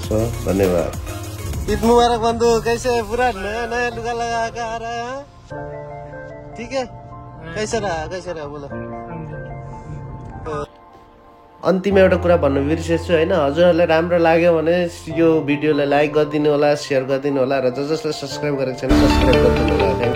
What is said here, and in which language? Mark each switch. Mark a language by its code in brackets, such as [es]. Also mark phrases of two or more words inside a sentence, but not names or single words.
[ne] धन्यवाद। [ar] عيد مبارك [ne] बन्धु। [hi] कैसे पूरा [ne] नयाँ नयाँ लुगा लगाएका [hi] आ रहा है? ठीक है, कैसे रहा बोलो। [ne] अन्तिममा एउटा कुरा भन्नु बिर्सेछु होइन, हजुरहरूलाई राम्रो लाग्यो भने यो भिडियोलाई लाइक गरिदिनु होला, सेयर गरिदिनु होला, र जसले सब्सक्राइब गरेको छैन सब्सक्राइब गरिदिनु होला।